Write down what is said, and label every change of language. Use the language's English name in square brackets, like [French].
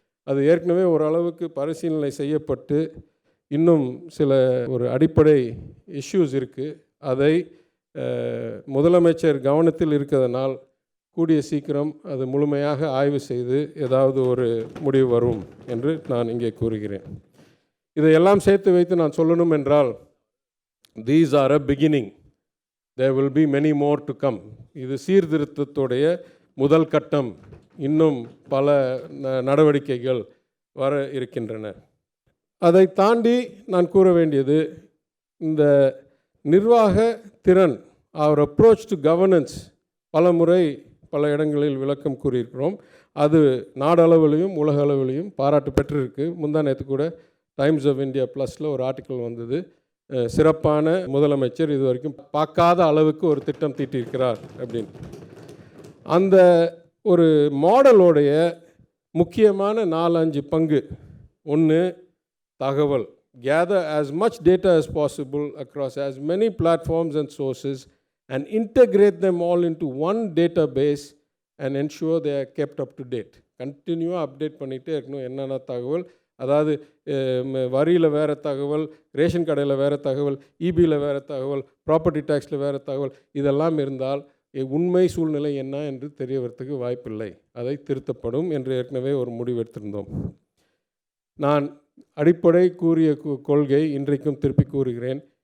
[Tamil] அது ஏற்கனவே ஓரளவுக்கு பரிசீலனை செய்யப்பட்டு இன்னும் சில ஒரு அடிப்படை இஷ்யூஸ் இருக்குது. அதை முதலமைச்சர் கவனத்தில் இருக்கிறதுனால் கூடிய சீக்கிரம் அது முழுமையாக ஆய்வு செய்து ஏதாவது ஒரு முடிவு வரும் என்று நான் இங்கே கூறுகிறேன். இதையெல்லாம் சேர்த்து வைத்து நான் சொல்லணும் என்றால், [English] these are a beginning, there will be many more to come. [Tamil] இது சீர்திருத்தத்துடைய முதல் கட்டம். இன்னும் பல நடவடிக்கைகள் வர இருக்கின்றன. அதை தாண்டி நான் கூற வேண்டியது, இந்த நிர்வாக திறன், [English] அவர் approach to governance [Tamil] பல முறை பல இடங்களில் விளக்கம் கூறியிருக்கிறோம். அது நாடளவிலையும் உலக அளவிலையும் பாராட்டு பெற்றிருக்கு. முந்தா நேற்று கூட டைம்ஸ் ஆஃப் இந்தியா ப்ளஸில் ஒரு ஆர்டிக்கல் வந்தது, சிறப்பான முதலமைச்சர், இது வரைக்கும் பார்க்காத அளவுக்கு ஒரு திட்டம் தீட்டியிருக்கிறார் அப்படின்னு. அந்த ஒரு மாடலோடைய முக்கியமான 4-5 பங்கு. ஒன்று, தகவல். [English] Gather as much data as possible across as many platforms and sources and integrate them all into one database and ensure they are kept up to date. [Tamil] கண்டினியூவாக அப்டேட் பண்ணிகிட்டே இருக்கணும். என்னென்ன தகவல், அதாவது வரியில் வேறு தகவல், ரேஷன் கடையில் வேறு தகவல், இபியில் வேறு தகவல், ப்ராப்பர்ட்டி டேக்ஸில் வேறு தகவல், இதெல்லாம் இருந்தால் உண்மை சூழ்நிலை என்ன என்று தெரியவதற்கு வாய்ப்பில்லை. அதை திருத்தப்படும் என்று ஏற்கனவே ஒரு முடிவெடுத்திருந்தோம். நான் அடிப்படை கூறிய கொள்கை இன்றைக்கும் திருப்பி கூறுகிறேன்.